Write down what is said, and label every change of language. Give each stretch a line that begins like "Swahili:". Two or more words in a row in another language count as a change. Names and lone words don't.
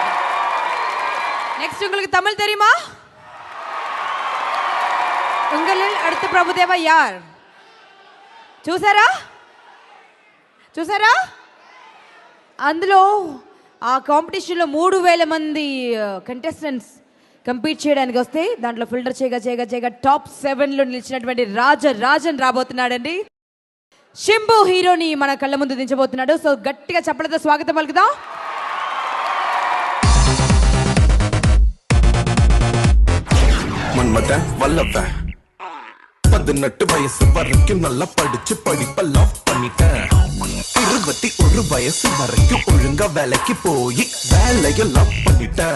Tamil: Next உங்களுக்கு தமிழ் தெரியுமா? உங்களில் அடுத்த பிரபுதேவா யார்?
Telugu: చూసారా? అందులో ఆ కాంపిటీషన్లో 3000 మంది కంటెస్టెంట్స్ కంపీట్ చేయడానికి వస్తే దాంట్లో ఫిల్టర్ చేయగా టాప్ 7లో నిలిచినటువంటి రాజన్ రాబోతున్నాడండి. శంభు హీరోని మన కళ్ళ ముందు దించబోతున్నాడు. సో గట్టిగా చప్పలతో స్వాగతం పలుకుదాం.
Tamil: மன்மத வல்லவ 18 வயசு வரைக்கும் நல்லா படிச்சு படிப்ப லவ் பண்ணிட்டேன். 21 வயசு வரைக்கும் ஒழுங்கா வேலைக்கு போய் வேலைய லவ் பண்ணிட்டேன்.